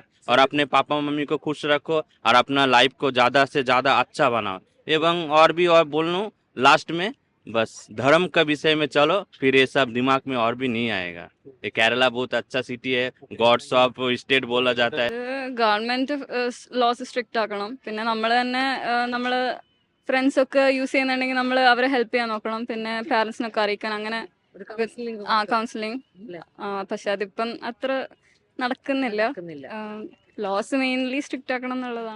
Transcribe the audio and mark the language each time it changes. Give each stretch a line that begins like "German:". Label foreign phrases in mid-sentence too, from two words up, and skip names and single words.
Hindi: और अपने पापा मम्मी को खुश रखो और अपना लाइफ को ज़्यादा से ज़्यादा अच्छा बनाओ। एवं और भी और बोल लूँ लास्ट में, बस धर्म का विषय में चलो, फिर ये सब दिमाग में और भी नहीं आएगा। ये केरला बहुत अच्छा सिटी है,
English: God's of state
Hindi: बोला जाता है।
English: Government laws strict
Malayalam: ആക്കണം. പിന്നെ നമ്മൾ തന്നെ നമ്മൾ ഫ്രണ്ട്സ് ഒക്കെ യൂസ് ചെയ്യുന്നുണ്ടെങ്കിൽ നമ്മൾ അവരെ ഹെൽപ്പ് ചെയ്യാൻ നോക്കണം. പിന്നെ പാരന്റ്സിനൊക്കെ അറിയിക്കാൻ, അങ്ങനെ കൗൺസിലിംഗ്. പക്ഷെ അതിപ്പം അത്ര നടക്കുന്നില്ല.
English: Laws mainly strict
Malayalam: ആക്കണം എന്നുള്ളതാണ്.